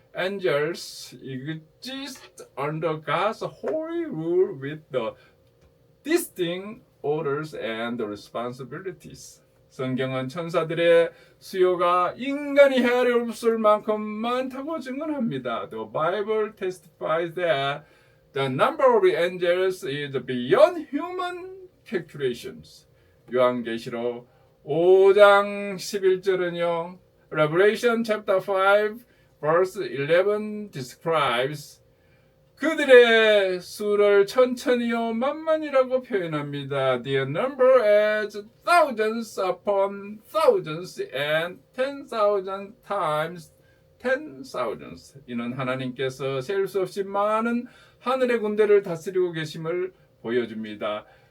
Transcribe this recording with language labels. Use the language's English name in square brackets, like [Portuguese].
[English] Angels exist under God's holy rule with the distinct orders and responsibilities. [Korean] 성경은 천사들의 수요가 인간이 헤아릴 없을 만큼 많다고 증언합니다. [English] The Bible testifies that the number of angels is beyond human calculations. [Korean] 요한계시록 5장 11절은요. [English] Revelation chapter 5 verse 11 describes [Korean] 그들의 수를 천천히요 만만이라고 표현합니다. [English] Their number as thousands upon thousands and 10,000 times 10,000s. [Korean] 이는 하나님께서 셀 수 없이 많은 하늘의 군대를 다스리고 계심을 보여줍니다.